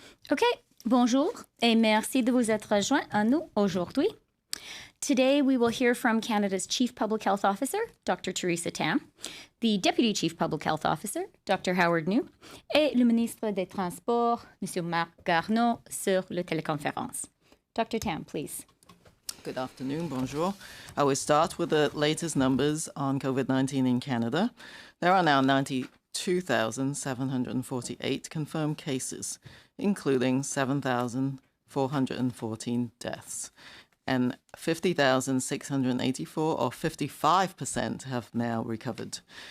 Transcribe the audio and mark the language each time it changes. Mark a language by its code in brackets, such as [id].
[fr] OK, bonjour et merci de vous être rejoint à nous aujourd'hui. [en] Today, we will hear from Canada's Chief Public Health Officer, Dr. Theresa Tam, the Deputy Chief Public Health Officer, Dr. [fr] Howard New, et le ministre des Transports, M. Marc Garneau, sur la téléconférence. [en] Dr. Tam, please. Good afternoon, bonjour. I will start with the latest numbers on COVID-19 in Canada. There are now 92,748 confirmed cases, including 7,414 deaths. And 50,684, or 55%, have now recovered.